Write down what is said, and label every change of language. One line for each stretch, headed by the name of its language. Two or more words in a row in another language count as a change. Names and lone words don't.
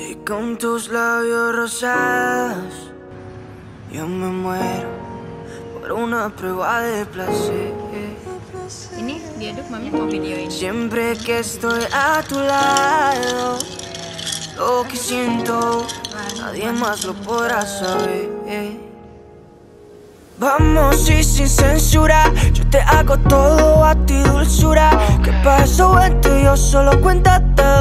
Spanish: Con tus labios rosados, yo me muero por una prueba de placer.
Indonesian: Ini diaduk, mami mau videoin.
Spanish: Siempre que estoy a tu lado, lo que siento, nadie más lo podrá saber. Vamos y sin censura, yo te hago todo a ti, dulzura. Que para eso entre yo solo cuéntate.